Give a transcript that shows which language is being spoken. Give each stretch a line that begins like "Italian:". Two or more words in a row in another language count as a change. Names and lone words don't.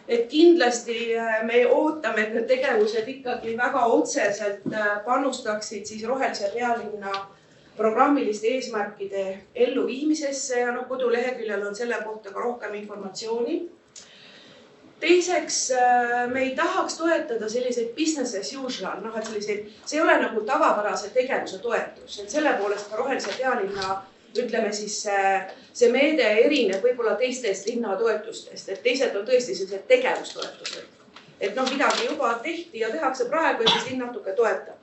Estonian: et kindlasti me ootame, et need tegevused ikkagi väga otseselt panustaksid siis rohelise pealinna programmiliste eesmärkide elluviimisesse ja koduleheküljel on selle kohta ka rohkem informatsiooni. Teiseks, me ei tahaks toetada selliseid
English: business as usual,
Estonian: et selliseid, see ei ole nagu tavapärase tegevuse toetus, et selle poolest ka rohelise pealinna, ütleme siis see meede erineb võib-olla teistest linnatoetustest, et teised on tõesti sellised tegevustoetused. Et midagi juba tehti ja tehakse praegu, et siis linn natuke toetab.